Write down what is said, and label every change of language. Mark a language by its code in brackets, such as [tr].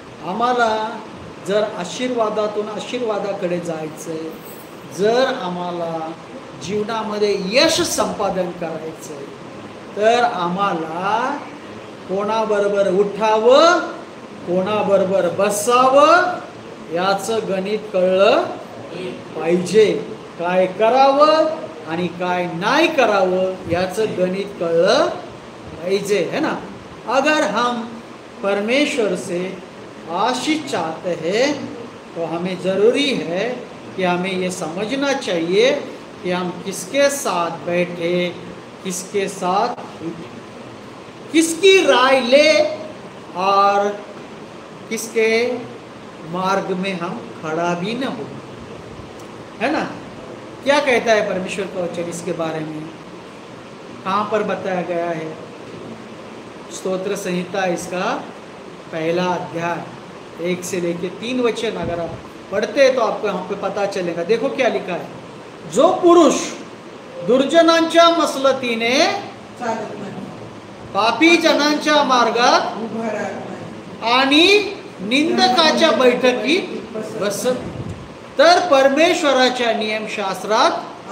[mr] आम्हाला जर आशीर्वादातून आशीर्वादाकडे जायचंय, जर आम्हाला जीवनामध्ये यश संपादन करायचंय, तर आम्हाला कोणाबरोबर उठावं, कोणाबरोबर बसावं याचं गणित कळलं पाहिजे। काय करावं आणि काय नाही करावं याचं गणित कळलं पाहिजे, [hi] है ना। अगर हम परमेश्वर से आशीष चाहते हैं तो हमें ज़रूरी है कि हमें ये समझना चाहिए कि हम किसके साथ बैठे, किसके साथ किसकी राय ले और किसके मार्ग में हम खड़ा भी न हो, है ना। क्या कहता है परमेश्वर का वचन इसके बारे में? कहाँ पर बताया गया है? स्तोत्र संहिता इसका पहला अध्याय 1 से लेके 3 वचन अगर आप पढ़ते हैं तो आपको यहाँ पे पता चलेगा। देखो क्या लिखा है। [mr] जो पुरुष दुर्जनांच्या मसलतीने चालत नाही, पापी जनांच्या मार्गात उभा राहत नाही, आणि निंदकाच्या बैठकीत बसत, तर परमेश्वराच्या नियमशास्त्रात